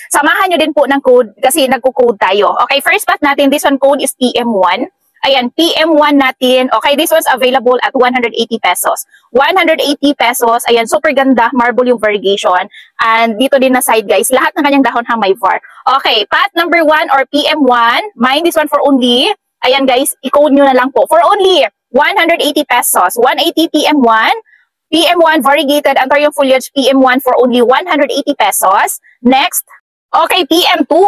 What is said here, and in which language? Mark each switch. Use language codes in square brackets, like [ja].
[tl] Samahan nyo din po ng code kasi nagko-code tayo. [en] Okay, first pot natin, this one code is PM1. [tl] Ayan, PM1 natin. [en] Okay, this one's available at 180 pesos. [tl] 180 pesos. Ayan, super ganda. [en] Marble yung variegation. And [tl] dito din na [en] side, guys. [tl] Lahat ng kanyang dahon ha may VAR. [en] Okay, pot number 1 or PM1. Mind this one for only. Ayan, guys. [tl] I-code nyo na lang po. [en] For only 180 pesos. 180 PM1. PM1 variegated Anthurium foliage PM1 for only 180 pesos. Next. Okay, PM2.